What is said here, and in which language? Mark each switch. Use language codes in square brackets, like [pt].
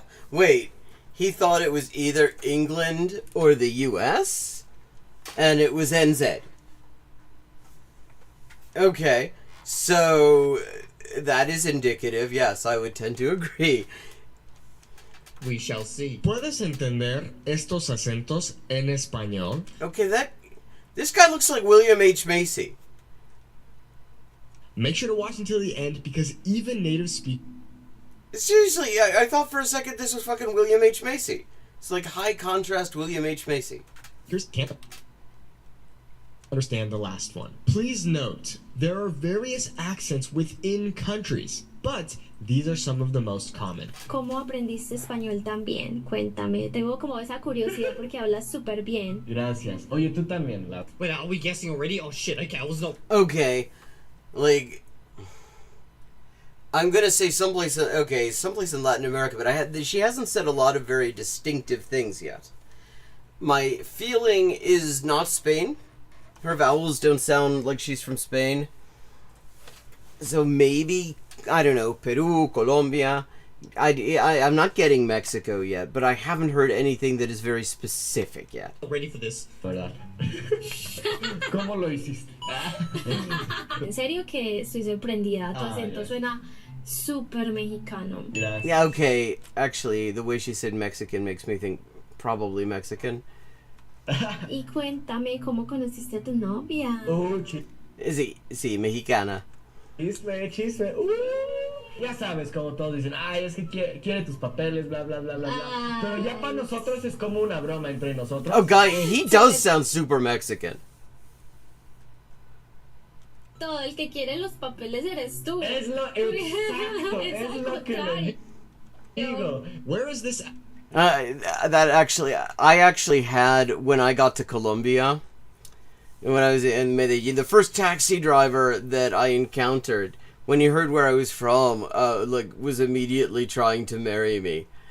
[en] Wait, he thought it was either England or the US? And it was NZ. Okay, so that is indicative. Yes, I would tend to agree. We shall see. [es] ¿Puedes entender estos acentos en español? [en] Okay, this guy looks like William H. Macy. Make sure to watch until the end, because even native speakers... Seriously, I thought for a second this was fucking William H. Macy. It's like high contrast William H. Macy. can't understand the last one. Please note, there are various accents within countries, but these are some of the most common. [es] ¿Cómo aprendiste español tan bien? Cuéntame. Tengo como esa curiosidad porque hablas súper bien. Gracias. Oye, tú también, Lat. [en] Wait, are we guessing already? Oh shit, okay, I was not... Okay, like... I'm gonna say someplace in Latin America, but she hasn't said a lot of very distinctive things yet. My feeling is not Spain. Her vowels don't sound like she's from Spain. So maybe, I don't know, Peru, Colombia, I'm not getting Mexico yet, but I haven't heard anything that is very specific yet. Ready for this? [es] ¿Verdad? ¿Cómo lo hiciste? En serio que estoy sorprendida. Tu acento suena súper mexicano. Gracias. [en] Yeah, okay. Actually, the way she said Mexican makes me think probably Mexican. [es] Y cuéntame cómo conociste a tu novia. Sí, mexicana. Chisme. Ya sabes, como todos dicen, ay, es que quiere tus papeles, bla, bla, bla, bla, bla. Pero ya para nosotros es como una broma entre nosotros. [en] Oh, God, he does sound super Mexican. [es] Todo el que quiere los papeles eres tú. Es lo exacto, es lo que le digo. [en] Where is this? I actually had, when I got to Colombia, when I was in Medellin, the first taxi driver that I encountered, when he heard where I was from, was immediately trying to marry me.